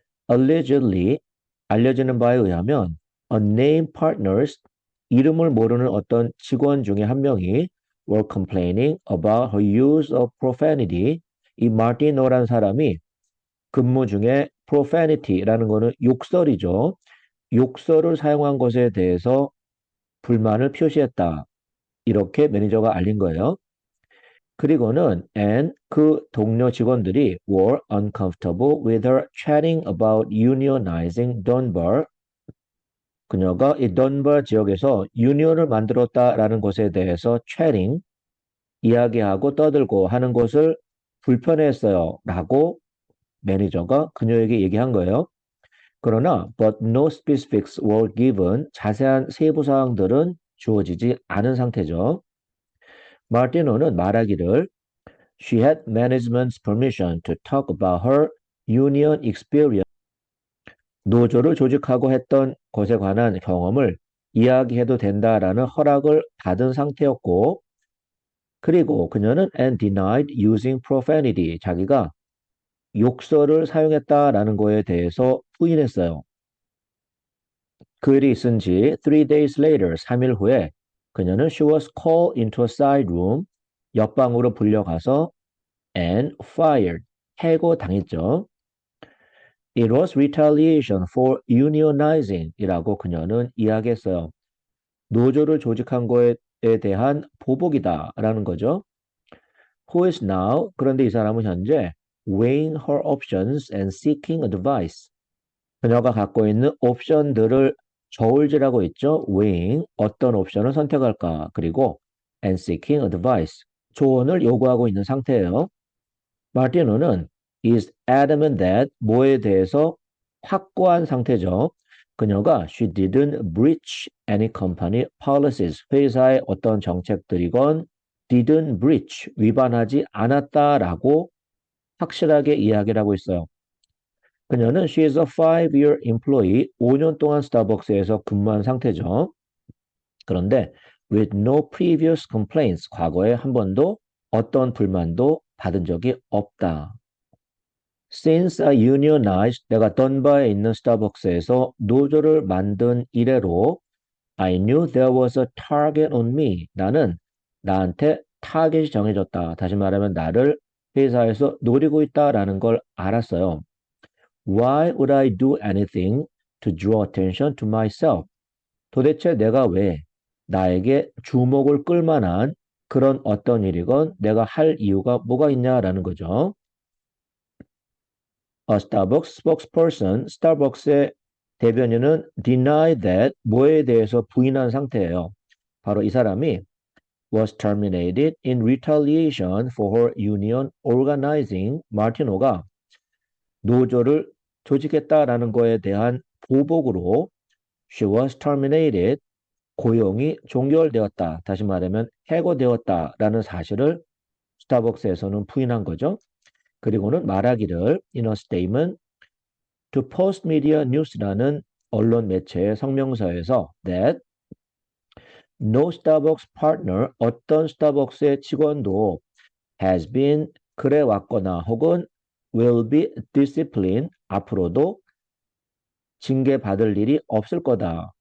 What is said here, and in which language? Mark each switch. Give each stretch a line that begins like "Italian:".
English: Allegedly,
Korean: 알려지는 바에 의하면
English: unnamed partners,
Korean: 이름을 모르는 어떤 직원 중에 한 명이
English: were complaining about her use of profanity,
Korean: 이 마티노라는 사람이 근무 중에 profanity라는 거는 욕설이죠. 욕설을 사용한 것에 대해서 불만을 표시했다. 이렇게 매니저가 알린 거예요. 그리고는
English: and
Korean: 그 동료 직원들이
English: were uncomfortable with her chatting about unionizing Dunbar.
Korean: 그녀가 이 던버 지역에서 유니온을 만들었다라는 것에 대해서 chatting, 이야기하고 떠들고 하는 것을 불편해했어요. 라고 매니저가 그녀에게 얘기한 거예요. 그러나
English: but no specifics were given,
Korean: 자세한 세부 사항들은 주어지지 않은 상태죠. 마르티노는 말하기를
English: she had management's permission to talk about her union experience,
Korean: 노조를 조직하고 했던 것에 관한 경험을 이야기해도 된다라는 허락을 받은 상태였고, 그리고 그녀는
English: and denied using profanity,
Korean: 자기가 욕설을 사용했다라는 거에 대해서 부인했어요. 그 일이 있은 지
English: 3 days later,
Korean: 3일 후에 그녀는
English: she was called into a side room,
Korean: 옆방으로 불려가서
English: and fired,
Korean: 해고당했죠.
English: It was retaliation for unionizing
Korean: 이라고 그녀는 이야기했어요. 노조를 조직한 거에 대한 보복이다라는 거죠.
English: who is now,
Korean: 그런데 이 사람은 현재
English: weighing her options and seeking advice.
Korean: 그녀가 갖고 있는 옵션들을 저울질하고 있죠. weighing, 어떤 옵션을 선택할까? 그리고
English: and seeking advice,
Korean: 조언을 요구하고 있는 상태예요. 마르티노는
English: is adamant that
Korean: 뭐에 대해서 확고한 상태죠. 그녀가
English: she didn't breach any company policies.
Korean: 회사의 어떤 정책들이건
English: didn't breach,
Korean: 위반하지 않았다라고 확실하게 이야기를 하고 있어요. 그녀는
English: she is a 5-year employee,
Korean: 5년 동안 스타벅스에서 근무한 상태죠. 그런데
English: with no previous complaints,
Korean: 과거에 한 번도 어떤 불만도 받은 적이 없다.
English: Since I unionized,
Korean: 내가 던바에 있는 스타벅스에서 노조를 만든 이래로
English: I knew there was a target on me.
Korean: 나는 나한테 타겟이 정해졌다. 다시 말하면 나를 회사에서 노리고 있다라는 걸 알았어요.
English: Why would I do anything to draw attention to myself?
Korean: 도대체 내가 왜 나에게 주목을 끌 만한 그런 어떤 일이건 내가 할 이유가 뭐가 있냐라는 거죠.
English: A Starbucks spokesperson,
Korean: 스타벅스의 대변인은
English: deny that,
Korean: 뭐에 대해서 부인한 상태예요. 바로 이 사람이
English: was terminated in retaliation for her union organizing.
Korean: 마르티노가 노조를 조직했다라는 거에 대한 보복으로
English: she was terminated,
Korean: 고용이 종결되었다. 다시 말하면 해고되었다라는 사실을 스타벅스에서는 부인한 거죠. 그리고는 말하기를
English: in a statement to Post Media News라는
Korean: 언론 매체의 성명서에서
English: that no Starbucks partner,
Korean: 어떤 스타벅스의 직원도
English: has been,
Korean: 그래 왔거나 혹은
English: will be disciplined,
Korean: 앞으로도 징계받을 일이 없을 거다.